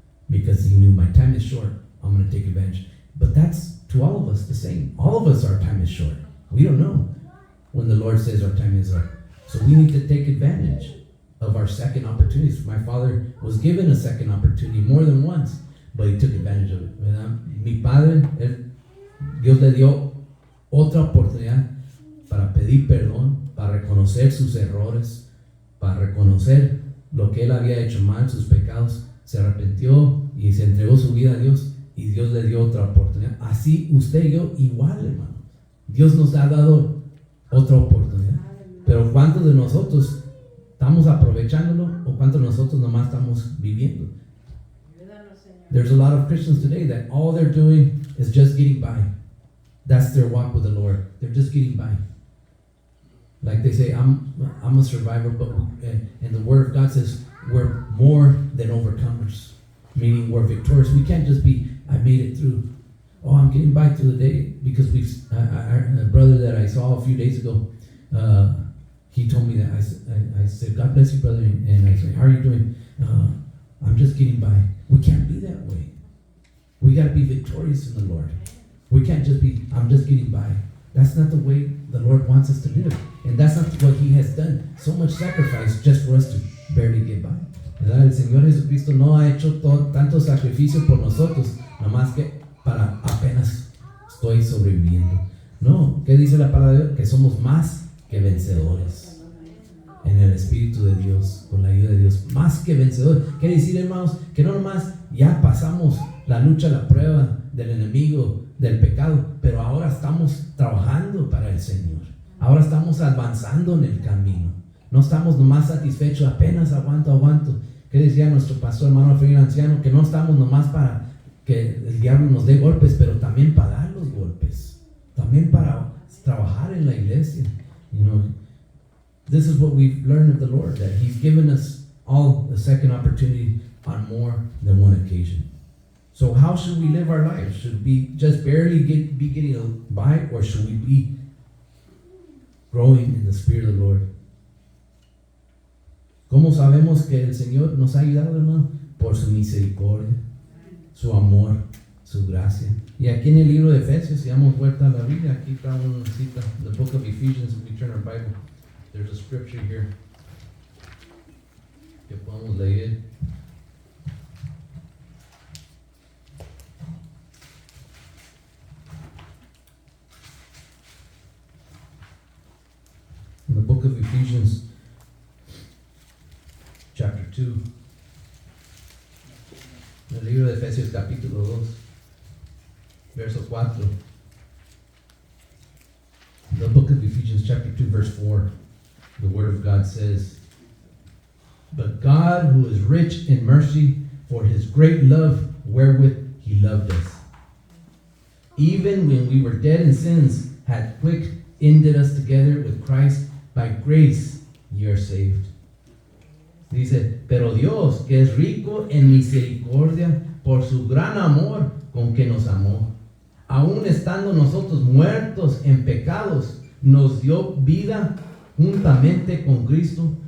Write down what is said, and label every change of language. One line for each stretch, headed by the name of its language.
English: Because he knew, my time is short. I'm going to take advantage. But that's to all of us the same. All of us, our time is short. We don't know when the Lord says our time is up. So we need to take advantage of our second opportunities. My father was given a second opportunity more than once, but he took advantage of it,
Spanish: ¿verdad? Mi padre, Dios le dio otra oportunidad para pedir perdón, para reconocer sus errores, para reconocer lo que él había hecho mal, sus pecados. Se arrepintió y se entregó su vida a Dios, y Dios le dio otra oportunidad. Así usted y yo igual, hermano. Dios nos ha dado otra oportunidad. Pero ¿cuántos de nosotros estamos aprovechándolo o cuántos de nosotros nomás estamos viviendo?
English: There's a lot of Christians today that all they're doing is just getting by. That's their walk with the Lord. They're just getting by. Like they say, I'm a survivor, but and the Word of God says we're more than overcomers, meaning we're victorious. We can't just be, I made it through. Oh, I'm getting by through the day, because a brother that I saw a few days ago, he told me that. I said, God bless you, brother, and I said, how are you doing? I'm just getting by. We can't be that way. We got to be victorious in the Lord. We can't just be, I'm just getting by. That's not the way the Lord wants us to live. And that's not what He has done. So much sacrifice just for us to barely get by.
Spanish: ¿Verdad? El Señor Jesucristo no ha hecho tanto sacrificio por nosotros, nomás que para apenas estoy sobreviviendo. No, ¿qué dice la palabra de Dios? Que somos más que vencedores en el Espíritu de Dios, con la ayuda de Dios. Más que vencedores. Quiere decir, hermanos, que no nomás ya pasamos la lucha, la prueba del enemigo, del pecado, pero ahora estamos trabajando para el Señor. Ahora estamos avanzando en el camino. No estamos nomás satisfechos, apenas aguanto. ¿Qué decía nuestro pastor, hermano Alfredo Anciano? Que no estamos nomás para que el diablo nos dé golpes, pero también para dar los golpes. También para trabajar en la iglesia.
English: You know, this is what we've learned of the Lord, that He's given us all a second opportunity on more than one occasion. So how should we live our lives? Should we just barely be getting by, or should we be growing in the Spirit of the Lord?
Spanish: ¿Cómo sabemos que el Señor nos ha ayudado, hermano? Por su misericordia, su amor, su gracia. Y aquí en el libro de Efesios, si damos vuelta a la Biblia, aquí está una cita,
English: the book of Ephesians. If we turn our Bible, there's a scripture here
Spanish: que podemos leer.
English: In the book of Ephesians, chapter 2,
Spanish: en el libro de Efesios capítulo 2, verso 4.
English: The book of Ephesians chapter 2, verse 4, the Word of God says, "But God, who is rich in mercy, for His great love wherewith He loved us, even when we were dead in sins, hath quickened us together with Christ. By grace ye are saved."
Spanish: Dice, pero Dios, que es rico en misericordia, por su gran amor con que nos amó, aun estando nosotros muertos en pecados, nos dio vida juntamente con Cristo.